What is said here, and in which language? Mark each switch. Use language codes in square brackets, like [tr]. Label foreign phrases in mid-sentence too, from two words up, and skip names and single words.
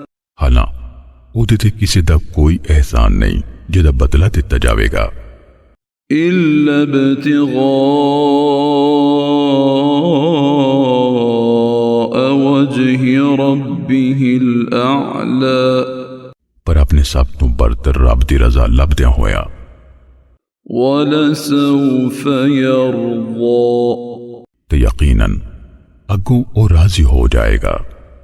[pa] حالاں او دے تے کسی دا کوئی احسان نہیں جدا بدلہ دیتا جاوے گا۔ [ar] إلا ابتغاء وجه ربه الأعلى، [pa] پر اپنے سب تو برتر رب دی رضا لبدیاں ہویا۔ [ar] وَلَسَوْفَ يَرْضَى، [pa] تو یقیناً اگوں او راضی ہو جائے گا۔